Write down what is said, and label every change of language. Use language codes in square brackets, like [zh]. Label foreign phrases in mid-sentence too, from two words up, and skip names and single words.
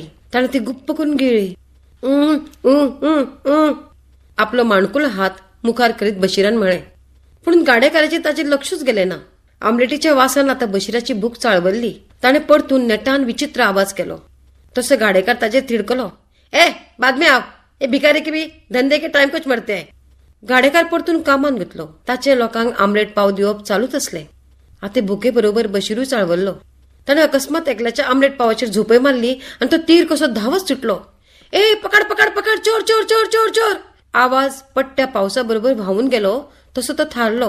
[kok] ताणें ती गुप्प करून गिळ्ळी. आपलो माणकुलो हात मुखार करीत बशीरान म्हळें. पूण गाडेकाराचेर ताचेर लक्षूच गेलें ना. आमलेटीच्या वासान आतां बशीराची भूक चाळवल्ली. ताणें परतून नेटान विचित्र आवाज केलो. तसो गाडेकार ताचेर तिडकलो. [hi] ए बाद में आओ, ये भिखारी के भी धंधे के टाइम कुछ मरते हैं. [kok] गाडेकार परतून कामान घेतलो. ताचे लोकांक आमलेट पाव दिवप चालूच असले. आता भुके बरोबर बशिरूय चाळवल्लो. ताणे अकस्मात एकल्याच्या आमलेट पावाचेर झोपय मारली आणि तो तीर कसो धावत सुटलो. [hi] ए पकड पकड पकड, चोर चोर चोर चोर चोर. [kok] आवाज पट्ट्या पावसा बरोबर व्हावून गेलो तसो तो थारलो.